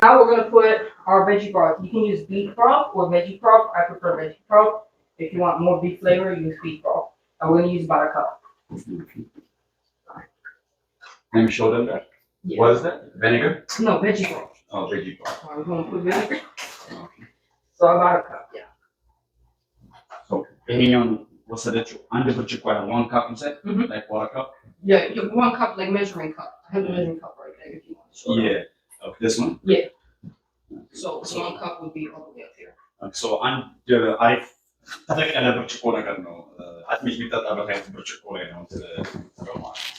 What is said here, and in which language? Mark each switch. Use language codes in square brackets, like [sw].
[en] Now we're going to put our veggie broth. You can use beef broth or veggie broth. I prefer veggie broth. If you want more beef flavor, use beef broth. And we're going to use about a cup. Let me show them that. Yeah. What is that? Vinegar? No, veggie broth. Oh, veggie broth. We're going to put vinegar. Okay. So about a cup, yeah. [am] So ይሄኛውን ወሰደችው አንድ ብርጭቆ ያህል [en] 1 cup you said? Like 1 cup? Yeah, 1 cup, like measuring cup. I have the measuring cup right there if you want to show it. Yeah. Okay, this one? Yeah. So 1 cup would be all the way up here. [am] So አንድ አሪፍ ተለቅ ያለ ብርጭቆ ነገር ነው. አጥሚት የሚጠጣበት አይነት ብርጭቆ ላይ ነው ማለት